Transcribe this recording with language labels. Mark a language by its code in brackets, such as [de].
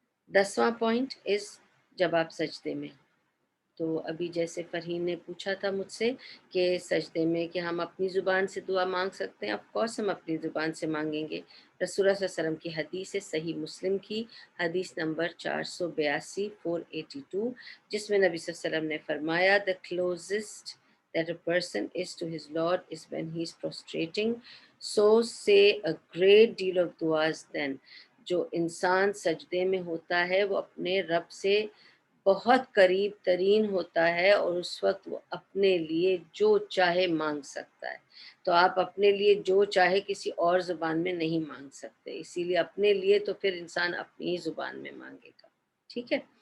[ur] 10واں point اس جب آپ سجدے میں، تو ابھی جیسے فرحین نے پوچھا تھا مجھ سے کہ سجدے میں کہ ہم اپنی زبان سے دعا مانگ سکتے ہیں، آف کورس ہم اپنی زبان سے مانگیں گے۔ رسول اللہ صلی اللہ علیہ وسلم کی حدیث ہے، صحیح مسلم کی حدیث نمبر 482 482، جس میں نبی صلی اللہ علیہ وسلم نے فرمایا [en] the closest that a person is to his Lord is when he is prostrating. So say a great deal of duas then. [ur] جو انسان سجدے میں ہوتا ہے وہ اپنے رب سے بہت قریب ترین ہوتا ہے، اور اس وقت وہ اپنے لیے جو چاہے مانگ سکتا ہے. تو آپ اپنے لیے جو چاہے کسی اور زبان میں نہیں مانگ سکتے، اسی لیے اپنے لیے تو پھر انسان اپنی ہی زبان میں مانگے گا. ٹھیک ہے.